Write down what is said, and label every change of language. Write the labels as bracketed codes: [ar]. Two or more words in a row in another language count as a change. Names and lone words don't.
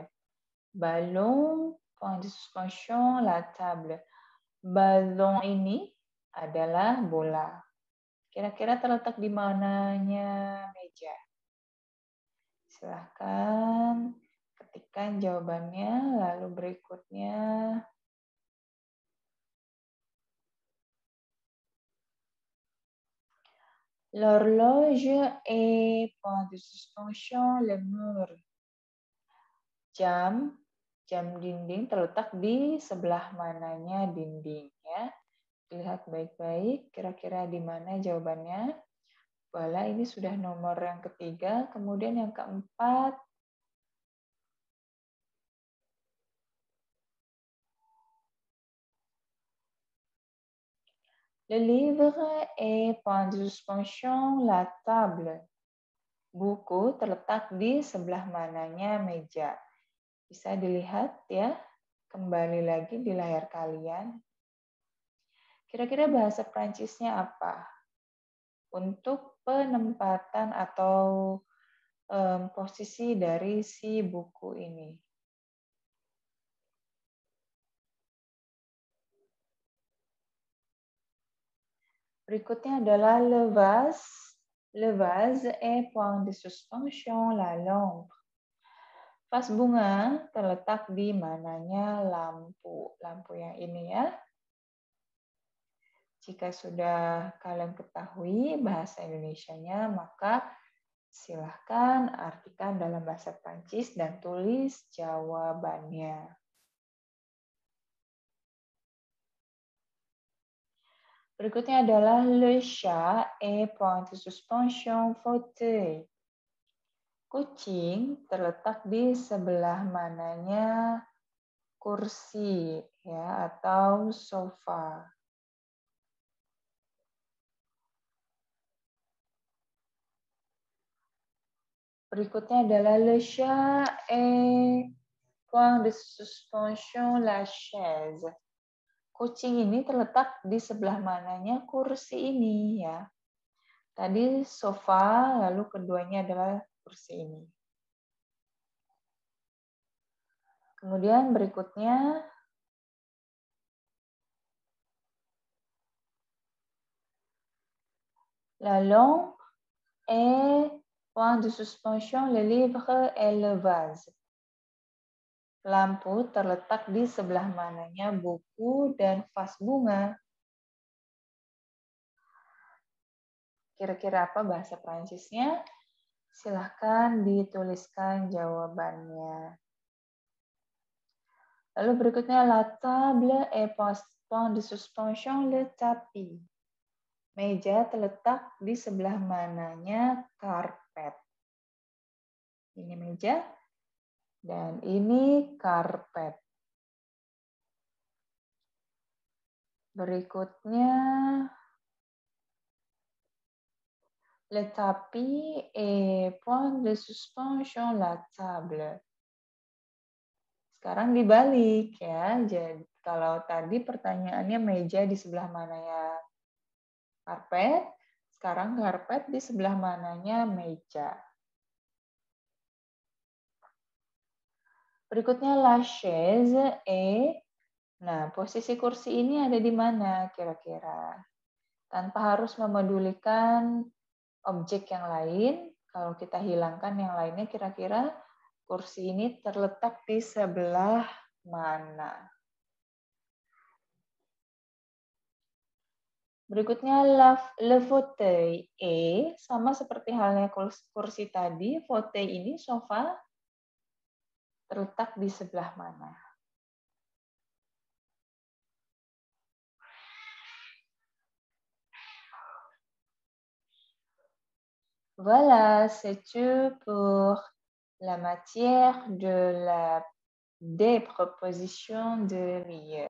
[fr] Ballon, point de suspension la table. [id] Ballon ini adalah bola. Kira-kira terletak di mananya meja? Silahkan ketikkan jawabannya, lalu berikutnya [fr] l'horloge est point de suspension le mur. [id] Jam dinding terletak di sebelah mananya dinding ya. Lihat baik-baik, kira-kira di mana jawabannya. Bola ini sudah nomor yang ketiga, kemudian yang keempat. [fr] Le livre est point de suspension la table. [id] Buku terletak di sebelah mananya meja. Bisa dilihat ya, kembali lagi di layar kalian. Kira-kira bahasa Prancisnya apa? Untuk penempatan atau posisi dari si buku ini. Berikutnya adalah [fr] le vase. Le vase est point de suspension la lampe. [id] Vas bunga terletak di mananya lampu. Lampu yang ini ya. Jika sudah kalian ketahui bahasa Indonesianya, maka silahkan artikan dalam bahasa Prancis dan tulis jawabannya. Berikutnya adalah [fr] le chat est point de suspension fauteuil. [id] Kucing terletak di sebelah mananya kursi ya atau sofa. Berikutnya adalah [fr] le chat est point de suspension la chaise. [id] Kucing ini terletak di sebelah mananya kursi ini ya. Tadi sofa, lalu keduanya adalah kursi ini. Kemudian berikutnya [fr] la lampe est point de suspension le livre et le vase. [id] Lampu terletak di sebelah mananya buku dan vas bunga. Kira-kira apa bahasa Prancisnya? Silahkan dituliskan jawabannya. Lalu berikutnya, [fr] la table est point de suspension le tapis. [id] Meja terletak di sebelah mananya karpet. Ini meja dan ini karpet. Berikutnya, [fr] le tapis est point de suspension la table. [id] Sekarang dibalik ya. Jadi kalau tadi pertanyaannya meja di sebelah mana ya? Karpet. Sekarang karpet di sebelah mananya meja. [fr] Berikutnya la chaise est. [id] Nah, posisi kursi ini ada di mana kira-kira? Tanpa harus memedulikan objek yang lain, kalau kita hilangkan yang lainnya, kira-kira kursi ini terletak di sebelah mana? Berikutnya, [fr] le fauteuil est, [id] sama seperti halnya kursi tadi, fauteuil ini sofa terletak di sebelah mana? [fr] Voilà, c'est tout pour la matière des propositions de lieu.